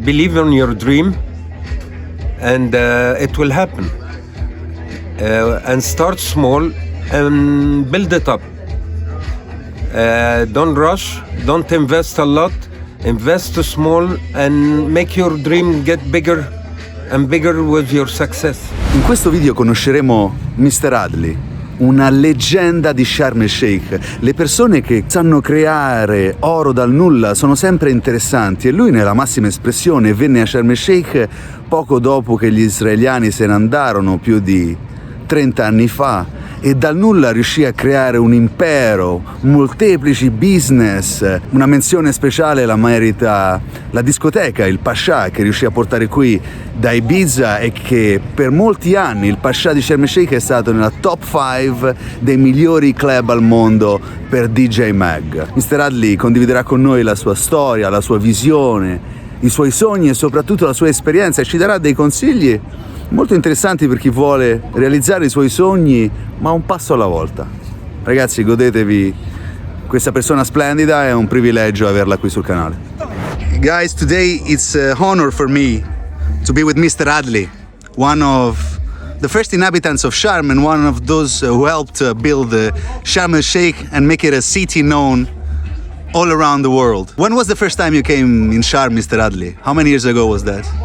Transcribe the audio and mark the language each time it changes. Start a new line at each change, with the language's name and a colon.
English: believe in your dream, and it will happen. And start small and build it up. Don't rush, don't invest a lot, invest small and make your dream get bigger and bigger with your success.
Italian: In questo video conosceremo Mr. Adley, una leggenda di Sharm el Sheikh. Le persone che sanno creare oro dal nulla sono sempre interessanti e lui nella massima espressione venne a Sharm el Sheikh poco dopo che gli israeliani se ne andarono più di 30 anni fa e dal nulla riuscì a creare un impero, molteplici business. Una menzione speciale la merita la discoteca, il PACHA, che riuscì a portare qui da Ibiza e che per molti anni il PACHA di Sharm el Sheikh è stato nella top 5 dei migliori club al mondo per DJ Mag. Mr. Adley condividerà con noi la sua storia, la sua visione, i suoi sogni e soprattutto la sua esperienza e ci darà dei consigli molto interessanti per chi vuole realizzare i suoi sogni, ma un passo alla volta. Ragazzi, godetevi questa persona splendida, è un privilegio averla qui sul canale.
English: Guys, today it's an honor for me to be with Mr. Adley, one of the first inhabitants of Sharm and one of those who helped build Sharm el Sheikh and make it a city known all around the world. When was the first time you came in Sharm, Mr. Adley? How many years ago was that?